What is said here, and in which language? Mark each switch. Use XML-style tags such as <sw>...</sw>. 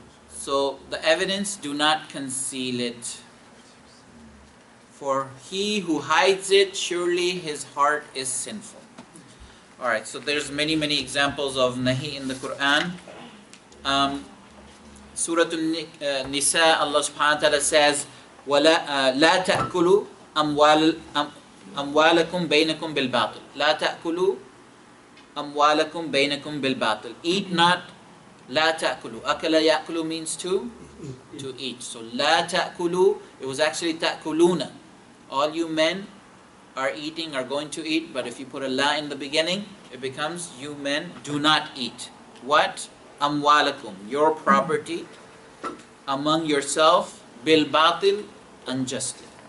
<en>So the evidence, do not conceal it. For he who hides it, surely his heart is sinful. Alright, so there's many examples of nahi in the Quran. Surah An-Nisa, Allah subhanahu wa ta'ala says,</en> <ar>لَا تَأْكُلُوا أَمْوَالَكُمْ بَيْنَكُمْ بِالْبَاطِلِ لَا تَأْكُلُوا أَمْوَالَكُمْ بَيْنَكُمْ بِالْبَاطِلِ.</ar> <en>Eat not. La ta'kulu. Akala ya'kulu means to eat. So la ta'kulu, it was actually ta'kuluna. All you men are eating, are going to eat, but if you put a la in the beginning, it becomes you men do not eat. What? Amwalakum, your property, among yourself, bil batil, unjustly.</en>